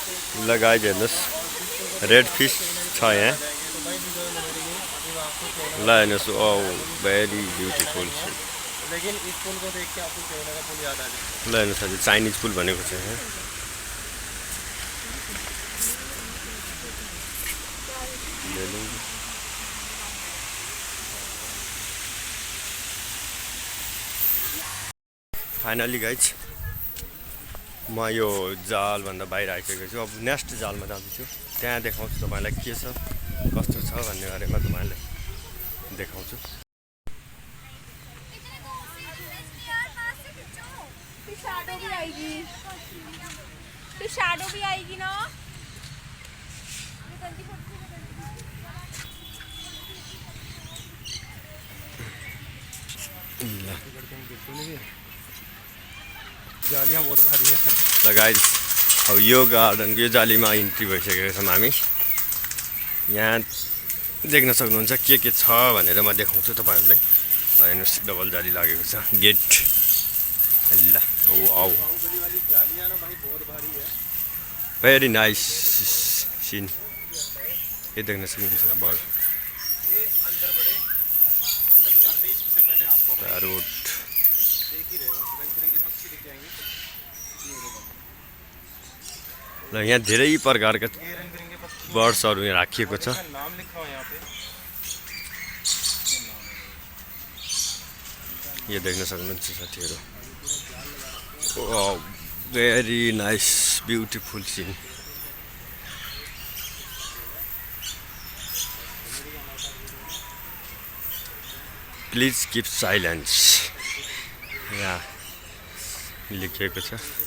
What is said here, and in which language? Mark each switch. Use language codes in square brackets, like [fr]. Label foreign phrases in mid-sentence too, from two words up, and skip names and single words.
[ne] ल गाइज हेर्नुहोस् [en] red fish [ne] छ यहाँ ल हेर्नुहोस् [en] oh very beautiful [hi] लेकिन इस पुल को देख के आपको चाइना का पुल याद आ जाए। [ne] ल हेर्नुहोस् हजुर चाइनिज पुल भनेको छ यहाँ फाइनली गाइज म यो जालभन्दा बाहिर आइसकेको छु अब नेक्स्ट जालमा जाँदैछु त्यहाँ देखाउँछु तपाईँलाई के छ कस्तो छ भन्ने बारेमा तपाईँलाई देखाउँछु [hi] शैडो भी आएगी ना जालियाँ बहुत भारी है। [ne] ल गाइज अब यो गार्डनको यो जालीमा इन्ट्री भइसकेको छौँ हामी यहाँ देख्न सक्नुहुन्छ के छ भनेर म देखाउँछु तपाईँहरूलाई ल हेर्नुहोस् डबल जाली लागेको छ गेट ल वाउ [en] very nice scene [ne] ये देख्न सक्नुहुन्छ बल रोड ल यहाँ धेरै प्रकारका बर्ड्सहरू यहाँ राखिएको छ [hi] नाम लिखा हुआ यहाँ पे। [ne] यो देख्न सक्नुहुन्छ साथीहरू [en] very nice beautiful scene please keep silence [ne] यहाँ लेखिएको छ